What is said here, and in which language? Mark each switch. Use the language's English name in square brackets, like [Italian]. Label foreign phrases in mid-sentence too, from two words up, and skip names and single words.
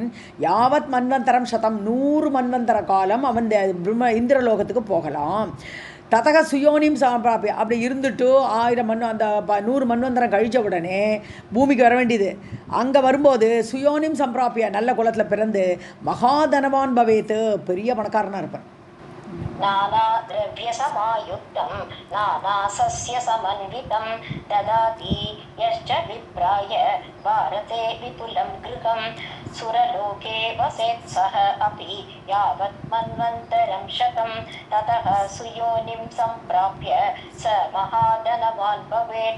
[Sanskrit] यावत् मन्वन्तरं शतं, [Tamil] 100 மன்வந்தர காலம் அவன் இந்திரலோகத்துக்கு போகலாம். [Sanskrit] ततः सुयोनिं सम्प्राप्य, [Tamil] அப்படி இருந்துட்டு 1000 அந்த 100 மன்வந்தரம் கழித்த உடனே பூமிக்கு வர வேண்டியது. அங்கே வரும்போது [Sanskrit] सुयोनिं सम्प्राप्य, [Tamil] நல்ல குலத்தில் பிறந்து [Sanskrit] महाधनवान् भवेत्, [Tamil] பெரிய பணக்காரனாக இருப்பேன். [Sanskrit] नानाद्रव्यसमायुक्तं नानासस्यसमन्वितं ददाति यश्च विप्राय भारते विपुलं गृहं सुरलोके वसेत् सः अपि यावत् मन्वन्तरं शतं ततः सुयोनिं सम्प्राप्य स महाधनवान् भवेत्.